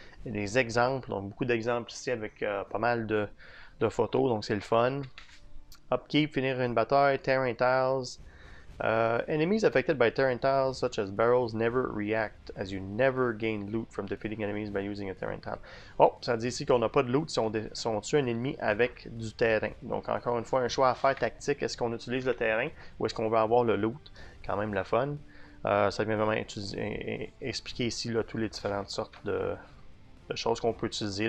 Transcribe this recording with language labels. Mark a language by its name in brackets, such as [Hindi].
[French] Des exemples, donc beaucoup d'exemples ici avec pas mal de photos, donc c'est le fun. Upkeep, finir une bataille, tearing tiles. [English] Enemies affected by tearing tiles, such as barrels, never react, as you never gain loot from defeating enemies by using a tearing tile. [French] Oh, ça dit ici qu'on n'a pas de loot si on tue un ennemi avec du terrain. Donc, encore une fois, un choix à faire tactique. Est-ce qu'on utilise le terrain ou est-ce qu'on veut avoir le loot? Quand même la fun. Ça vient vraiment expliquer ici là, toutes les différentes sortes de choses qu'on peut utiliser.